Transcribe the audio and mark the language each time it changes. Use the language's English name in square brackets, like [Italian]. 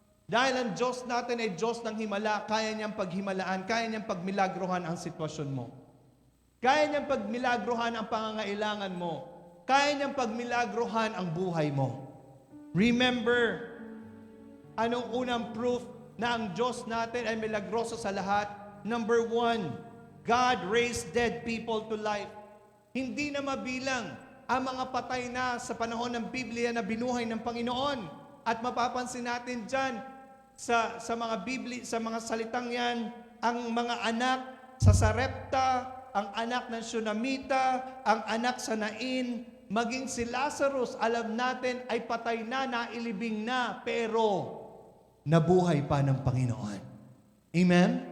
[Filipino] Dahil ang Diyos natin ay Diyos ng himala, kaya niyang paghimalaan, kaya niyang pagmilagrohan ang sitwasyon mo. Kaya niyang pagmilagrohan ang pangangailangan mo. Kaya niyang pagmilagrohan ang buhay mo. Remember, anong unang proof na ang Diyos natin ay milagroso sa lahat? [English] Number 1, God raised dead people to life. [Filipino] Hindi na mabilang ang mga patay na sa panahon ng Biblia na binuhay ng Panginoon. At mapapansin natin dyan sa mga salitang yan, ang mga anak sa Sarepta, ang anak ng Shunamita, ang anak sa Nain, maging si Lazarus, alam natin ay patay na, nailibing na, pero nabuhay pa ng Panginoon. Amen?